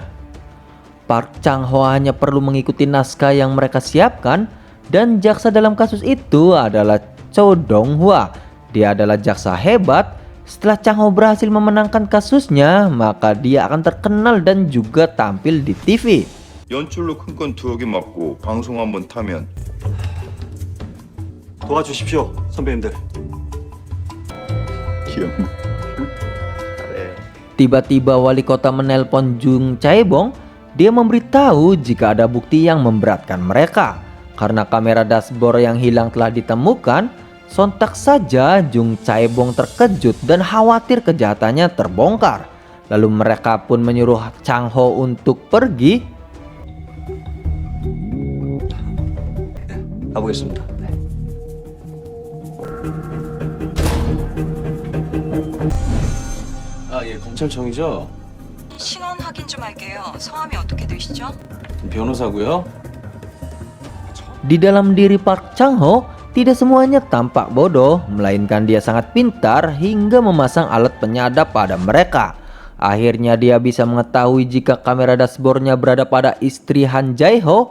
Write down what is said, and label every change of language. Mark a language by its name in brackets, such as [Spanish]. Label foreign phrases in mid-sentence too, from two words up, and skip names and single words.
[Indonesian] Park Chang Ho hanya perlu mengikuti naskah yang mereka siapkan, dan jaksa dalam kasus itu adalah Cho Dong-hwa. Dia adalah jaksa hebat. Setelah Chang Ho berhasil memenangkan kasusnya, maka dia akan terkenal dan juga tampil di TV. [Korean] 연출로 큰 건 2억이 맞고 방송 한번 타면 도와주십시오, 선배님들. 귀엽네. [Indonesian] Tiba-tiba wali kota menelpon Jung Chae-bong. Dia memberitahu jika ada bukti yang memberatkan mereka. Karena kamera dashboard yang hilang telah ditemukan, sontak saja Jung Chae-bong terkejut dan khawatir kejahatannya terbongkar. Lalu mereka pun menyuruh Chang Ho untuk pergi. [Korean] 가보겠습니다. 아, 예, 검찰청이죠? 신원 확인 좀 할게요. 성함이 어떻게 되시죠? 변호사고요. [Indonesian] Di dalam diri Park Chang Ho, tidak semuanya tampak bodoh, melainkan dia sangat pintar hingga memasang alat penyadap pada mereka. Akhirnya dia bisa mengetahui jika kamera dashboardnya berada pada istri Han Jae-ho.